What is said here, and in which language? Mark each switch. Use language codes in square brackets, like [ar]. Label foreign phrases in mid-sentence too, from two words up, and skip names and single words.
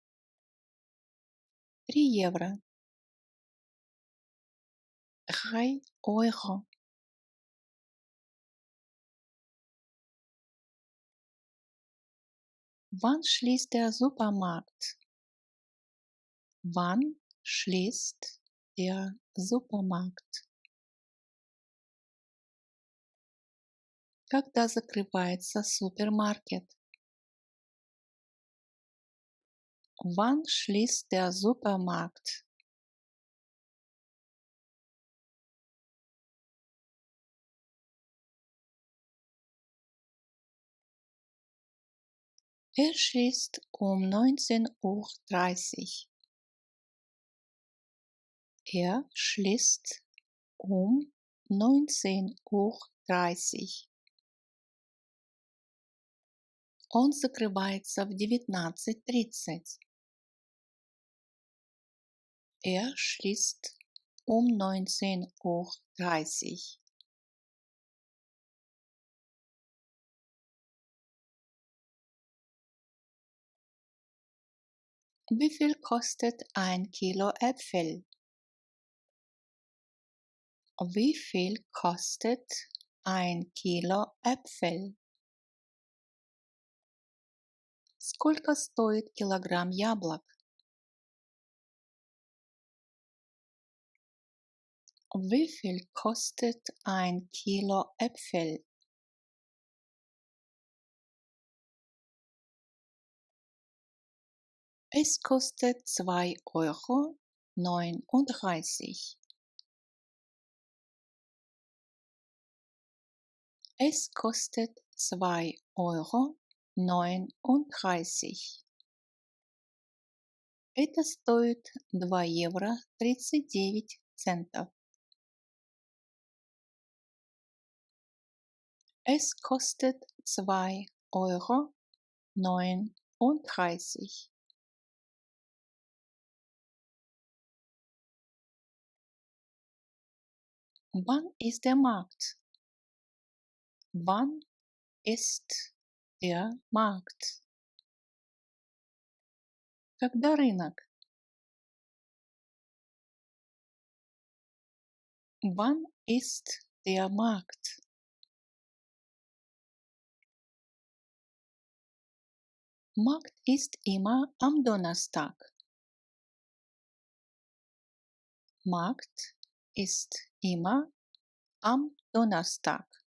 [ru] 3 евро. 3 Euro. [de] Wann schließt der Supermarkt? Wann schließt der Supermarkt? [ru] Когда закрывается супермаркет? [de] Wann schließt der Supermarkt? Er schließt um 19:30 Uhr. Er schließt um 19:30 Uhr. [ru] Он закрывается в 19:30. [de] Er schließt um 19:30 Uhr. Wie viel kostet ein Kilo Äpfel? Wie viel kostet ein Kilo Äpfel? [ru] Сколько стоит килограмм яблок? [de] Wie viel kostet ein Kilo Äpfel? Es kostet 2,39 Euro. Es kostet 2,39 Euro. [ru] Это стоит 2 евро 39 центов. [de] Es kostet 2,39 Euro. Wann ist der Markt? Wann ist der Markt? [ru] Когда рынок? [de] Wann ist der Markt? Markt ist immer am Donnerstag. Markt ist immer am Donnerstag.